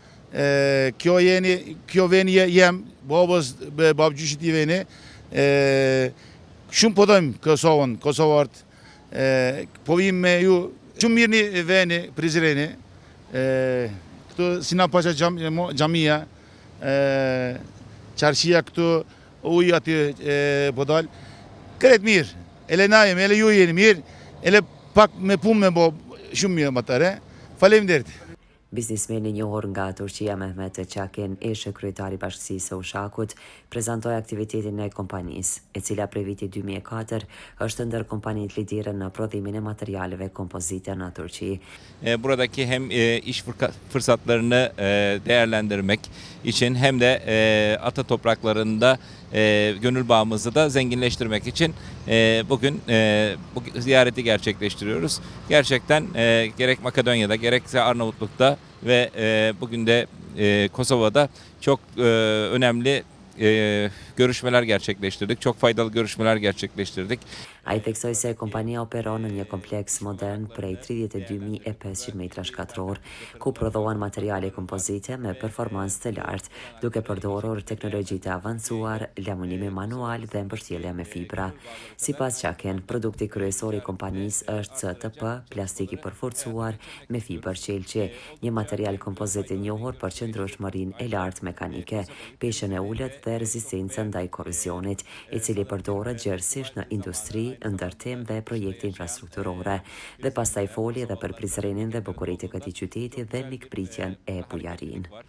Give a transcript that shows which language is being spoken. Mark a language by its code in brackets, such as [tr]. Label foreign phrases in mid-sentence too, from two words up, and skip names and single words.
[sq] kjo veni jem, babgjyshit i veni, shumë po dojmë Kosovart, po vim me ju, shumë mirë një veni, Prizreni, këtu Sinan Pasha gjamia, qarshia këtu, uj aty po dalë, kret mirë, ele na jemi, ele ju jeni mirë, ele pak me punë me bo shumë mirë më tëre, faleminderit. Biznesmeni i njohur nga Turqia Mehmet Çakin, ishte kryetari i Bashkisë së Ushakut, prezantoi aktivitetin e kompanisë, e cila prej vitit 2004 është ndër kompanitë lidere në prodhimin e materyaleve kompozite në Turqi. [tr] Buradaki hem iş fırsatlarını değerlendirmek için hem de ata topraklarında gönül bağımızı da zenginleştirmek için bugün bu ziyareti gerçekleştiriyoruz. Gerçekten gerek Makedonya'da gerekse Arnavutluk'ta ve bugün de Kosova'da çok önemli görüşmeler gerçekleştirdik. Çok faydalı görüşmeler gerçekleştirdik. [sq] Ai theksoi se kompania operon në një kompleks modern prej 32.500 metra shkatror, ku prodhohen materiale kompozite me performancë të lartë, duke përdorur teknologji të avancuar, laminimi manual dhe mbështjellje me fibra. Sipas Çakin, produkti kryesor i kompanisë është CTP, plastik i përforcuar me fibër qelçi, një material kompozit i njohur për qëndrueshmërinë e lartë mekanike, peshën e ulët dhe rezistencën ndaj korrozionit, i cili përdoret gjerësisht në industri, ndërtim dhe projekte infrastrukturore, dhe pastaj foli edhe për Prizrenin dhe bukuritë e këtij qyteti dhe mikpritjen e bujarin.